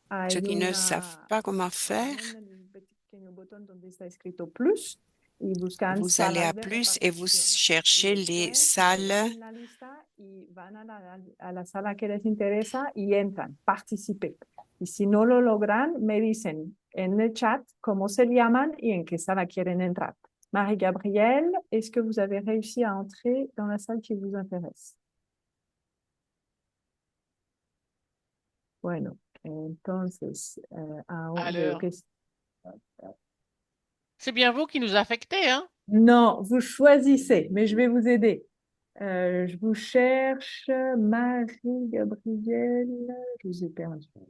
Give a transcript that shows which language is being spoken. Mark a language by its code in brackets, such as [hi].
[fr] Ceux qui ne savent pas comment faire, vous allez à plus et vous cherchez les salles. [es] Van a la sala que les interesa y entran, participen. Y si no lo logran, me dicen en el chat cómo se llaman y en qué sala quieren entrar. [fr] Marie-Gabrielle, est-ce que vous avez réussi à entrer dans la salle qui vous intéresse? [es] Bueno, entonces, ahora veo que... [fr] C'est bien vous qui nous affectez, hein? Non, vous choisissez, mais je vais vous aider. Je vous cherche, Marie-Gabrielle, je vous ai perdu.